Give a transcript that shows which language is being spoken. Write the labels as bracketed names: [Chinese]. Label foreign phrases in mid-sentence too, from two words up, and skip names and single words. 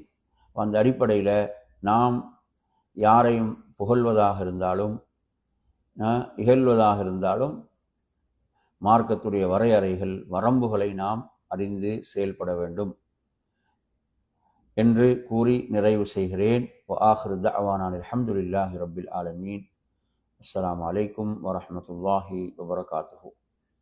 [Tamil] அந்த அடிப்படையில் நாம் யாரையும் புகழ்வதாக இருந்தாலும் இகழ்வதாக இருந்தாலும் மார்க்கத்துடைய வரையறைகள், வரம்புகளை நாம் அறிந்து செயல்பட வேண்டும் என்று கூறி நிறைவு செய்கிறேன். [Arabic] وآخر دعوانا الحمد لله رب العالمين. السلام عليكم ورحمة الله وبركاته.